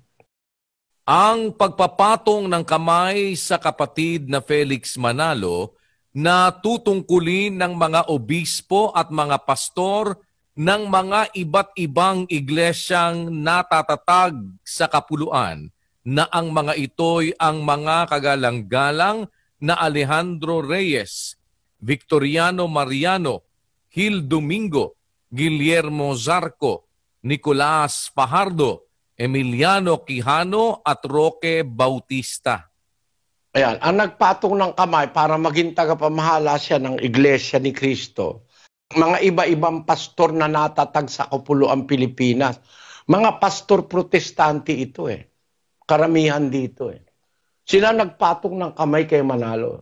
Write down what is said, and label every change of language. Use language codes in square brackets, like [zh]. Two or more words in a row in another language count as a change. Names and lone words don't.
[tl] Ang pagpapatong ng kamay sa kapatid na Felix Manalo na tutungkulin ng mga obispo at mga pastor ng mga iba't ibang iglesyang natatatag sa kapuluan na ang mga ito'y ang mga kagalang-galang na Alejandro Reyes, Victoriano Mariano, Gil Domingo, Guillermo Zarco, Nicolas Fajardo, Emiliano Quijano at Roque Bautista. Ayan, ang nagpatong ng kamay para maging tagapamahala siya ng Iglesia ni Cristo. Mga iba-ibang pastor na natatag sa kapuluang Pilipinas. Mga pastor protestante ito Karamihan dito Sila nagpatong ng kamay kay Manalo.